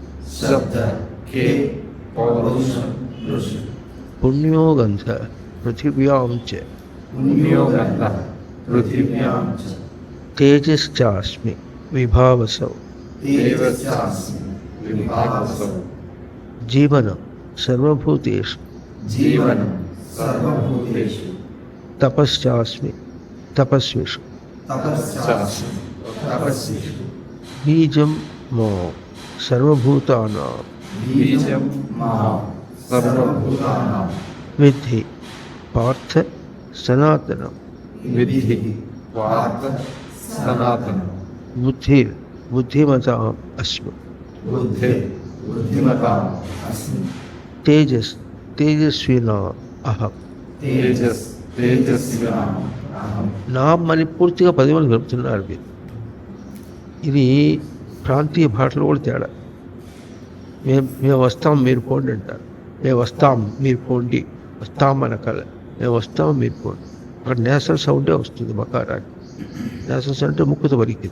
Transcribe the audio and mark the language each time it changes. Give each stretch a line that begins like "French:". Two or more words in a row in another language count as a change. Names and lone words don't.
Sanskrit: పుణ్యో గంధ పృథివ్యాం చ తేజశ్చాస్మి విభావసౌ జీవనం సర్వభూతేషు తపశ్చాస్మి తపస్విషు तपस्यासु तपस्विषु बीजं मां सर्वभूतानां बीजं मां सर्वभूतानां विद्धि पार्थ सनातनं विद्धि पार्थ सनातनं बुद्धिमताम् अस्मि बुद्धिमताम् अस्मि तेजस्विनाम् अहं तेजस्विनाम् अहं
Telugu: నామ్ అని పూర్తిగా 10 మంది కలుపుతున్నారు మీరు. ఇది ప్రాంతీయ భాషలో కూడా తేడా. మేము వస్తాం మీరు పోండి అంటారు. మేము వస్తాం మీరు పోండి, వస్తాం అనకాల, మేము వస్తాం మీరు పోండి. అక్కడ
English: national sound
Telugu: వస్తుంది మకారానికి.
English: national sound
Telugu: అంటే ముక్కుతో పలికింది.